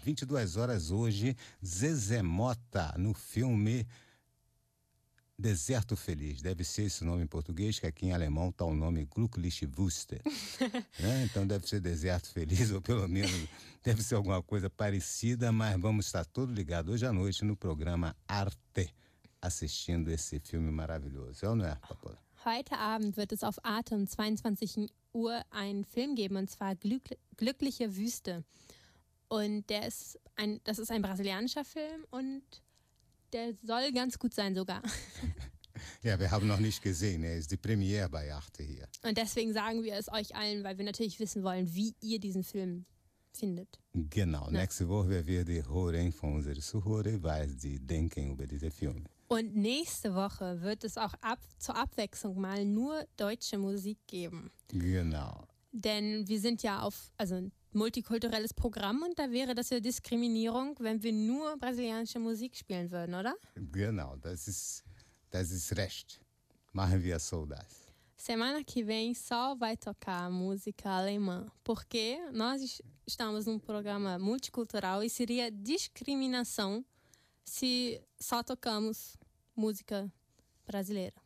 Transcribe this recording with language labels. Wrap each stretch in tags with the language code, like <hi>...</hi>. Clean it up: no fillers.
<pt>22 horas hoje, Zezé Mota no filme Deserto Feliz, deve ser esse nome em português, que aqui em alemão está o nome Glücklich Wüste. Né? Então deve ser Deserto Feliz, ou pelo menos deve ser alguma coisa parecida, mas vamos estar todos ligados hoje à noite no programa Arte, assistindo esse filme maravilhoso. É ou não é, Papola?</pt> <de>Heute Abend wird es auf Arte um 22 Uhr ein Film geben, und zwar Glückliche Wüste. Und der ist ein, das ist ein brasilianischer Film und der soll ganz gut sein sogar. Ja, wir haben noch nicht gesehen. Er ist die Premiere bei Arte hier. Und deswegen sagen wir es euch allen, weil wir natürlich wissen wollen, wie ihr diesen Film findet. Genau. Na? Nächste Woche werden wir die hören von unseren Zuhörern, was sie denken über diesen Film. Und nächste Woche wird es auch zur Abwechslung mal nur deutsche Musik geben. Genau. Denn wir sind ja auf, also multikulturelles Programm, und da wäre das ja Diskriminierung, wenn wir nur brasilianische Musik spielen würden, oder? Genau, das ist recht. Machen wir so das.</de> <pt>Semana que vem só vai tocar música alemã, porque nós estamos num programa multicultural e seria discriminação se só tocamos música brasileira.</pt>